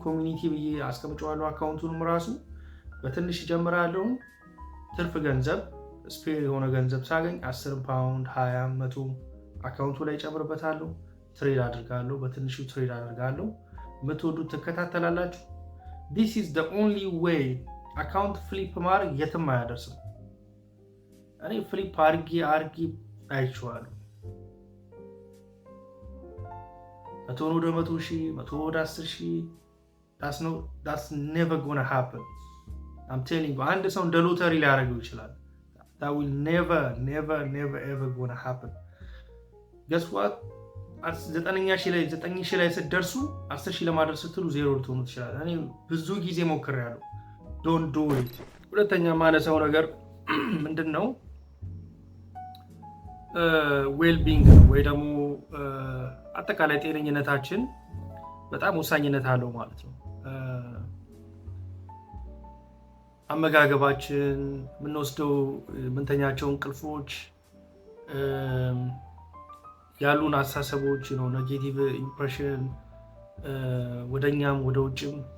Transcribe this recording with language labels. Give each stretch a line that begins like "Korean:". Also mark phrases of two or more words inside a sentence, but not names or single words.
Amharic: ኮሚኒቲ ብዬ አስቀምጨዋለሁ። አካውንቱንም ራሱ በትንሽ ጀምራለሁ። ትርፍ ገንዘብ ስፔር የሆነ ገንዘብ ሳገኝ 10 ፓውንድ 20 100 አካውንቱ ላይ ጨምርበታለሁ። ትሬድ አድርጋለሁ። በትንሹ ትሬድ አድርጋለሁ። የምትወዱት ትከታተላላችሁ።
English: this is the only way
Amharic: አካውንት ፍሊፕ ማድረግ የትም አያደርስም። እኔ ፍሊፕ አርጊ አይቼዋለሁ። 100 ወደ 100,000 100 ወደ 10,000
English: that's never gonna happen. I'm telling you
Amharic: አንድ ሰው እንደ ሎተሪ ሊያደርገው ይችላል.
English: that will never ever gonna happen. guess what
Amharic: 9,000 ላይ ስትደርሱ 10,000 ለማድረስ ስትሉ ዜሮ ልትሆኑ ትችላላችሁ። እኔ ብዙ ጊዜ ሞክሬያለሁ።
English: don't do it።
Amharic: ሁለተኛ ማነሳው ነገር ምንድነው ዌልቢንግ ወይ ደግሞ አጠቃላይ ጤነኝነታችን በጣም ወሳኝነት አለው ማለት ነው። አመጋገባችን፣ የምንወስደው የምንተኛቸው እንቅልፎች፣ ያሉን አስተሳሰቦች
English: negative impression
Amharic: ወደኛም ወደ ውጭም